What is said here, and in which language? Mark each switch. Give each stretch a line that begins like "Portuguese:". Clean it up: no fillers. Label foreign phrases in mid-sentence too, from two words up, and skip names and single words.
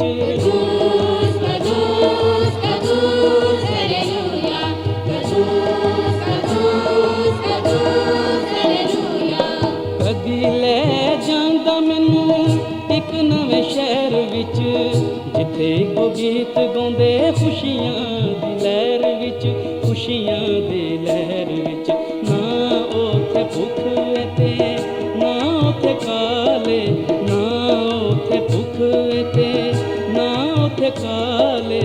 Hebrew: קדוש קדוש קדוש הללויה, קדוש קדוש קדוש הללויה.
Punjabi: ਕਦੀ ਲੈ ਜਾਂਦਾ ਮੈਨੂੰ ਇੱਕ ਨਵੇਂ ਸ਼ਹਿਰ ਵਿੱਚ, ਜਿੱਥੇ ਕੋ ਗੀਤ ਗਾਉਂਦੇ ਖੁਸ਼ੀਆਂ ਦੀ ਲਹਿਰ ਵਿੱਚ, ਖੁਸ਼ੀਆਂ ਦੀ ਲਹਿਰ ਵਿੱਚ। ਨਾ ਓਥੇ ਭੁੱਖ ਤੇ ਨਾ ਓਥੇ ਕਾਲੇ, ਨਾ ਓਥੇ ਭੁੱਖ ਤੇ ਨਾ ਓਥੇ ਕਾਲੇ।